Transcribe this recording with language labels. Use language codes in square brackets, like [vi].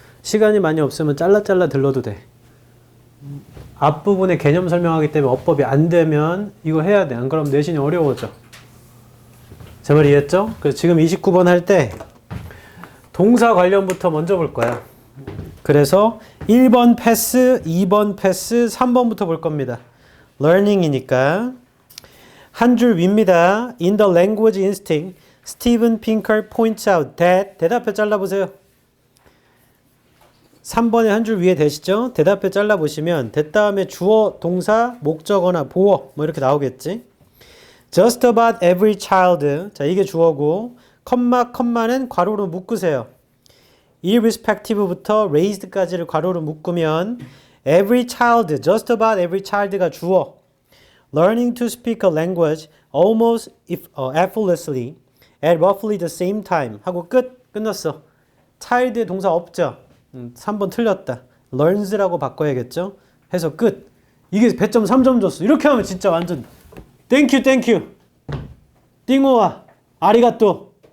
[ko] 시간이 많이 없으면 잘라 들러도 돼. 앞부분에 개념 설명하기 때문에 어법이 안 되면 이거 해야 돼. 안 그러면 내신이 어려워져. 제 말 이해했죠? 그래서 지금 29번 할 때 동사 관련부터 먼저 볼 거야. 그래서 1번 패스, 2번 패스, 3번부터 볼 겁니다. learning이니까. 한 줄 위입니다. [en] In the language instinct, Steven Pinker points out that [ko] 대답해 잘라보세요. 3번에 한 줄 위에 되시죠? 대답해 잘라보시면 that 다음에 주어, 동사, 목적어나 보어 뭐 이렇게 나오겠지? [en] Just about every child. [ko] 자, 이게 주어고 컴마는 괄호로 묶으세요. irrespective부터 raised까지를 괄호로 묶으면 [en] every child, just about every child [ko] 가 주어. [en] Learning to speak a language almost effortlessly at roughly the same time [ko] 하고 끝났어. child의 동사 없죠? 3번 틀렸다. learns라고 바꿔야겠죠? 해서 끝. 이게 배점 3점 줬어. 이렇게 하면 진짜 완전 땡큐 띵호와 아리가또.